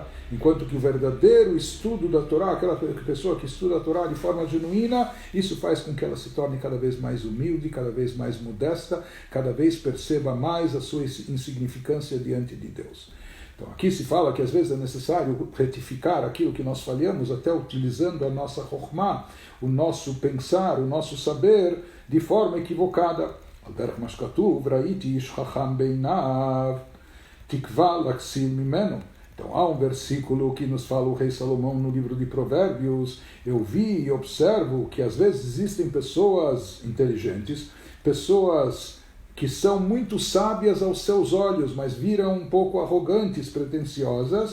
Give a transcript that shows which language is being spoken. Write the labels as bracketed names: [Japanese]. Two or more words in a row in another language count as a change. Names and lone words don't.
[Portuguese] Enquanto que o verdadeiro estudo da Torá, aquela pessoa que estuda a Torá de forma genuína, isso faz com que ela se torne cada vez mais humilde, cada vez mais modesta, cada vez perceba mais a sua insignificância diante de Deus. Então aqui se fala que às vezes é necessário retificar aquilo que nós falhamos, até utilizando a nossa chokhmah, o nosso pensar, o nosso saber, de forma equivocada. [Hebrew] על דרך מה שכתוב, ראיתי איש חכם בעיניו, תקוה לכסיל ממנו. [Portuguese] Então há um versículo que nos fala o rei Salomão no livro de Provérbios: eu vi e observo que às vezes existem pessoas inteligentes, pessoas que são muito sábias aos seus olhos, mas viram um pouco arrogantes, pretensiosas.